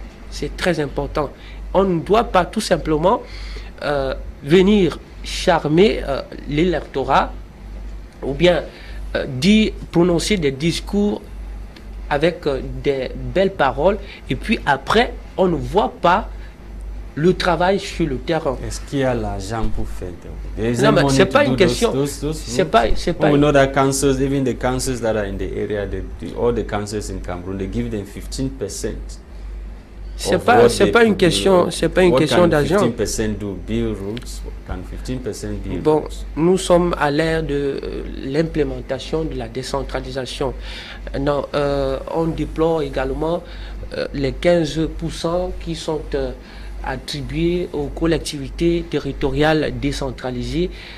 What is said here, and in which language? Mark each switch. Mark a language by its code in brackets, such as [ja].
[fr] C'est très important. On ne doit pas tout simplement venir charmer l'électorat ou bien prononcer des discours avec des belles paroles et puis après on ne voit pas le travail sur le terrain. Est-ce qu'il y a l'argent pour faire? Non, mais c'est pas une question. C'est pas. [en] We know that councils, even the councils that are in the area, all the councils in Cameroon, they give them 15%. [fr] C'est pas une question d'argent. [en] 15% do build routes? What can 15% build bon, routes? [fr] Nous sommes à l'ère de l'implémentation de la décentralisation. Non, on déplore également les 15% qui sont attribués aux collectivités territoriales décentralisées.